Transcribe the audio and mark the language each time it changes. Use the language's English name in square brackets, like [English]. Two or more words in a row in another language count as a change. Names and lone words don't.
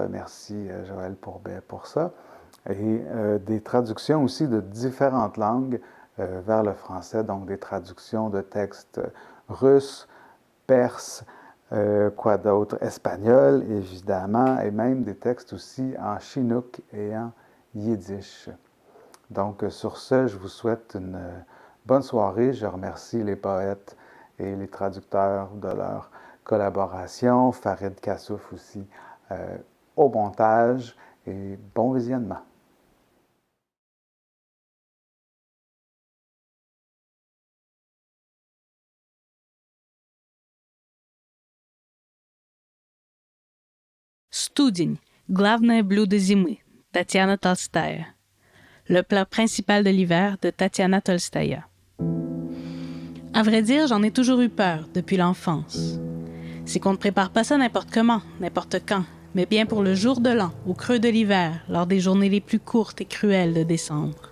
[French] Merci Joël Pourbet pour ça. Et des traductions aussi de différentes langues vers le français, donc des traductions de textes russes, perses, quoi d'autre, espagnol évidemment, et même des textes aussi en chinook et en yiddish. Donc sur ce, je vous souhaite une bonne soirée. Je remercie les poètes et les traducteurs de leur collaboration, Farid Kassouf aussi au montage, et bon visionnement. [Russian] Студень. Главное блюдо зимы. Татьяна Толстая. [French] Le plat principal de l'hiver de Tatiana Tolstaya. À vrai dire, j'en ai toujours eu peur depuis l'enfance. C'est qu'on ne prépare pas ça n'importe comment, n'importe quand, mais bien pour le jour de l'an, au creux de l'hiver, lors des journées les plus courtes et cruelles de décembre.